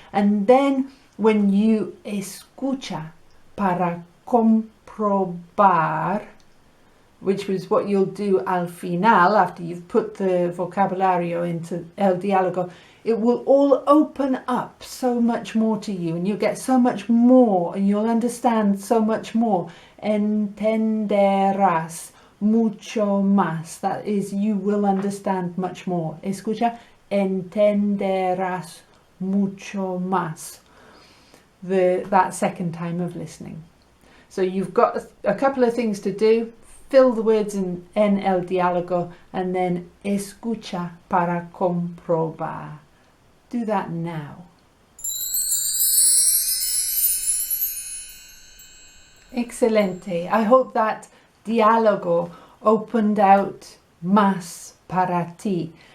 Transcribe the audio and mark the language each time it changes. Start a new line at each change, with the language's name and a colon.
English: And then when you
Spanish: escucha para comprobar,
English: which was what you'll do
Spanish: al final
English: after you've put the vocabulario into
Spanish: el diálogo,
English: it will all open up so much more to you and you'll get so much more and you'll understand so much more.
Spanish: Entenderás mucho más.
English: That is, you will understand much more.
Spanish: Escucha, entenderás mucho más.
English: That second time of listening. So you've got a couple of things to do. Fill the words
Spanish: en el diálogo
English: and then
Spanish: escucha para comprobar.
English: Do that now. Excelente. I hope that diálogo opened out
Spanish: más para ti.